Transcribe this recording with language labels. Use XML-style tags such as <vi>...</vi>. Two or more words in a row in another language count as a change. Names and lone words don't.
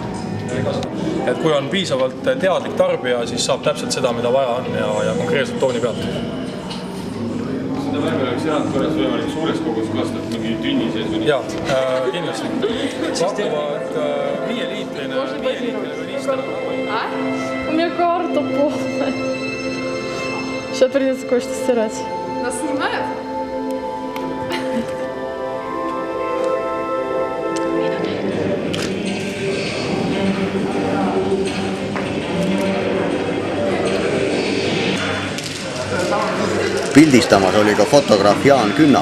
<et>Et kui on piisavalt teadlik tarbija, siis saab täpselt seda, mida vaja on ja konkreetselt tooni pealt. Seda värvi oleks erandkorras võimalik suures kogus kastada mingi tünni sees või nii? Jaa, kindlasti. Pakuvad 5-liitrine võnistada.</et> <ru>У меня карта полная. Сейчас придется кое-что стирать. Нас снимают?</ru> <et>Pildistamas oli ka fotograaf Jaan Künnap.</et>